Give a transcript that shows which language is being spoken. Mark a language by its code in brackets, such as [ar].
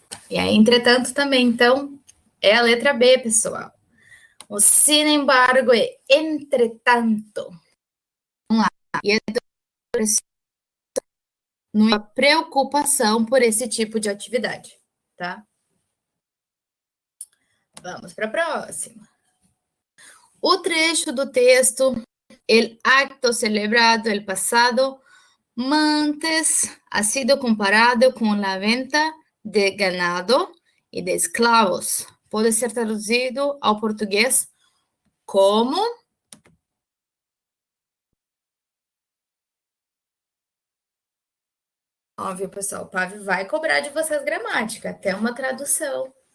[pt] E aí, entretanto, também, então, é a letra B, pessoal. O sin embargo é entretanto. Vamos lá. E é uma preocupação por esse tipo de atividade, tá? Vamos para a próxima. O trecho do texto, [es] el acto celebrado el pasado martes ha sido comparado con la venta de ganado [pt] e de esclavos pode ser traduzido ao português como... Óbvio, pessoal, o Pavi vai cobrar de vocês gramática, até uma tradução.